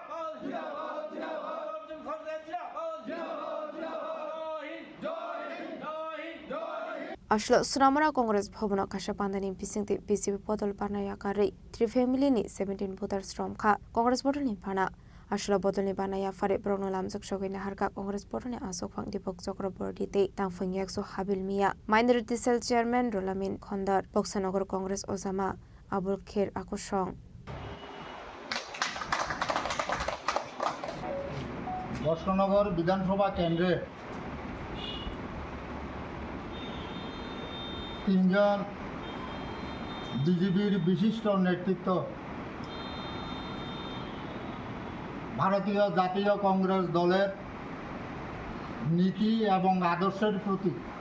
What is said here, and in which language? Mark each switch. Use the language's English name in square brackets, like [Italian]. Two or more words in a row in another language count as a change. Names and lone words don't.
[Kok Borok] Ashlo Suramara Congress Bhavana Kasha Pandani Bisingte BJP bodol bana yakare 3 family ni 17 voters romkha Congress bodol ni bana Asla bodolni banaya fare brogno lamjak sogina harka Congress porone asok phang Deepak Chakraborty te tangphang yakso Habil Mia [English] Minority Cell Chairman [Kok Borok] Rolamin Khondar Boksanagar Congress Osama Abul Khair Akosong [Bangla] বর্ষনগর বিধানসভা কেন্দ্রে 3 জন বিজেপির বিশিষ্ট নেতৃত্ব ভারতীয় জাতীয় কংগ্রেস দলের নীতি এবং আদর্শের প্রতি